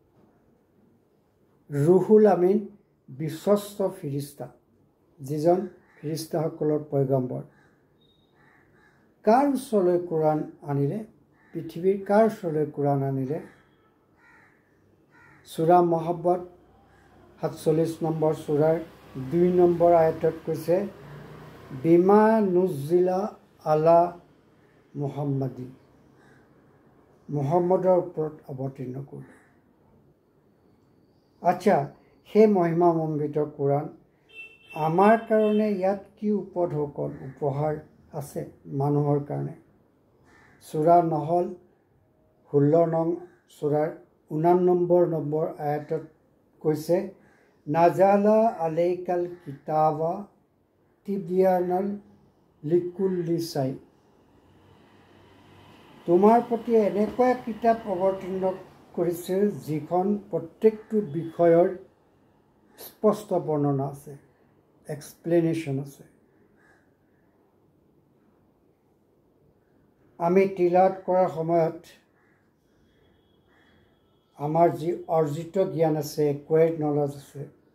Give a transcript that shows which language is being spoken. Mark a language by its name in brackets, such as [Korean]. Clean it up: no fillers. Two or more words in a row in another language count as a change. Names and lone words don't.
[Assamese] ৰুহুল আমিন বিশ্বস্ত ফিৰিষ্টা, যিজন ফিৰিষ্টাসকলৰ পয়গম্বৰ। কাৰ ওচৰলৈ কোৰাণ আনিলে? পৃথিৱীৰ কাৰ ওচৰলৈ কোৰাণ আনিলে? সূৰা মহব্বত 47 নম্বৰ সূৰাৰ 2 নম্বৰ আয়াতত কৈছে [Arabic] بما نزل على محمد [Assamese] মুহাম্মদৰ ওপৰত অৱতীৰ্ণ কৰিলোঁ। আচ্ছা, সেই মহিমামণ্ডিত কোৰাণ আমাৰ কাৰণে ইয়াত কি উপহাৰ আছে মানুহৰ কাৰণে? সূৰা নহল 16 নং সূৰাৰ 89 আয়াতত কৈছে, [Arabic] نزلنا عليك الكتاب تبيانا لكل شيء. [Assamese] তোমাৰ প্ৰতি এনেকুৱা কিতাপ অৱতীৰ্ণ কৰিছে যিখন প্ৰত্যেকটো বিষয়ৰ স্পষ্ট বৰ্ণনা আছে, এক্সপ্লেনেশ্যন আছে। আমি তিলাওয়াত কৰাৰ সময়ত আমাৰ যি অৰ্জিত জ্ঞান আছে, [English] acquired knowledge [Assamese] আছে,